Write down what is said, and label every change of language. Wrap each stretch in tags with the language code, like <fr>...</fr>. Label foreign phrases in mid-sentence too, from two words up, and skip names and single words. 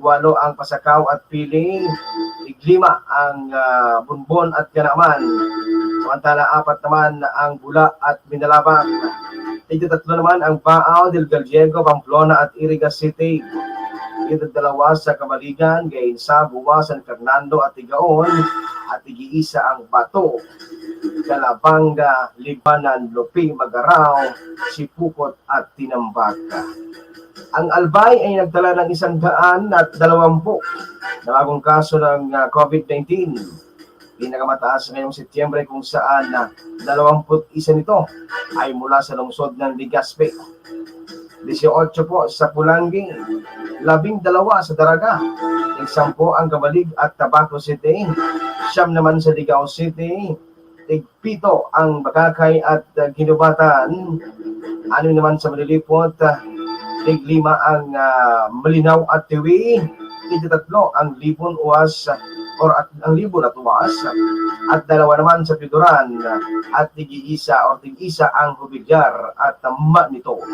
<tl>8 ang Pasakaw at Piling, tig 5 ang Bunbon at Ganaman, samantala 4 naman ang Bula at Minalabang, tig 3 naman ang Baaw, Del Gallego, Pamplona at Iriga City, tig 2 sa Kamaligan, Gainsa, Buwa, San Fernando at Tigaon, at tig-1 ang Bato, Calabanga, Libanan, Lupi, Magaraw, Sipukot at Tinambaka. Ang Albay ay nagtala ng 120 na bagong kaso ng COVID-19. Pinakamataas ngayong Setyembre, kung saan 21 nito ay mula sa lungsod ng Legazpi. 18 po sa Pulangi, 12 sa Daraga, 10 ang Kabalig at Tabaco City, 9 naman sa Ligao City, 7 ang Bagakay at Ginubatan, 6 naman sa Malilipot, 5 ang Malinaw at Tiwi, 3 ang Libon Uwas ang Libon at Uwas, at 2 naman sa Piduran, at tig-1 ang Hubilyar at Manito.</tl>